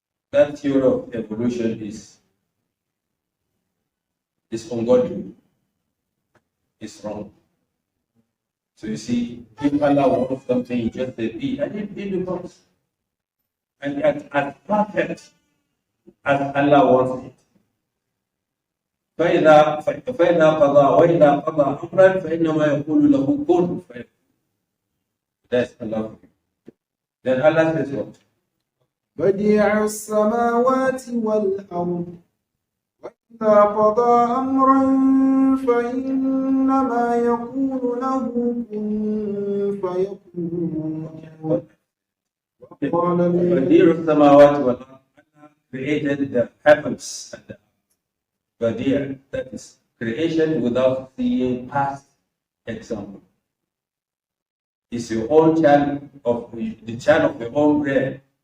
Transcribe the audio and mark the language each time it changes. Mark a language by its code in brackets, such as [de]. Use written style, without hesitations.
[en] That theory of evolution is ungodly. It's wrong. So you see, if Allah wants something, He just say be, and it becomes. And as perfect as Allah wants it. [ar] فإذا قضى وإذا قضى أمرا فإنما يقول له كن فيكون. [en] That's Allah. Then Allah says what? [ar] بديع السماوات والأرض وإذا قضى أمرا فإنما يقول له كن فيكون. بديع السماوات والأرض. [en] Allah created the heavens and the earth. Badiyah, that is creation without seeing past example. It's your own child of the child of your own brain.